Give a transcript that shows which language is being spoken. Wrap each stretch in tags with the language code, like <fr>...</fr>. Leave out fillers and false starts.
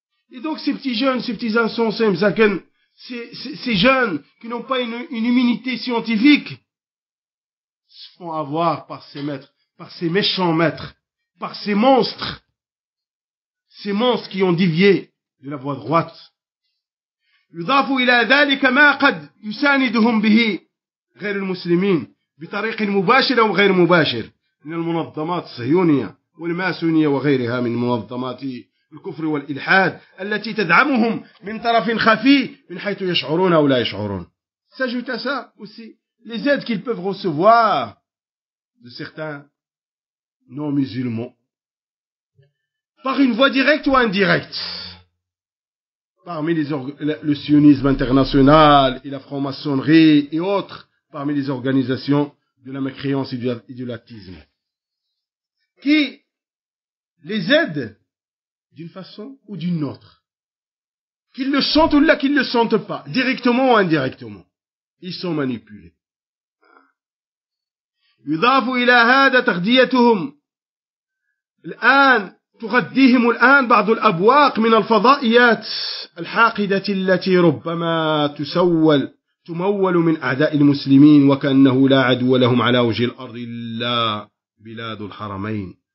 <fr>Et donc, ces petits jeunes, ces petits insensés, ces jeunes qui n'ont pas une immunité scientifique, se font avoir par ces maîtres, par ces méchants maîtres, par ces monstres qui ont dévié de la voie droite.</fr> <ar>يضاف إلى ذلك ما قد يساندهم به غير المسلمين بطريق مباشر أو غير مباشر من المنظمات الصهيونية والماسونية وغيرها من منظمات الكفر والإلحاد التي تدعمهم من طرف خفي من حيث يشعرون أو لا يشعرون.</ar> <fr>S'ajoute à ça aussi les aides qu'ils peuvent recevoir de certains non-musulmans par une voie directe ou indirecte. Parmi le sionisme international et la franc-maçonnerie et autres, parmi les organisations de la mécréance et du latisme, qui les aident d'une façon ou d'une autre, qu'ils le sentent ou là qu'ils ne le sentent pas, directement ou indirectement, ils sont manipulés.</fr> <ar>يضاف إلى هذا تغذيتهم الآن تغديهم الآن بعض الأبواق من الفضائيات الحاقدة التي ربما تمول من أعداء المسلمين وكأنه لا عدو لهم على وجه الأرض إلا بلاد الحرمين</ar>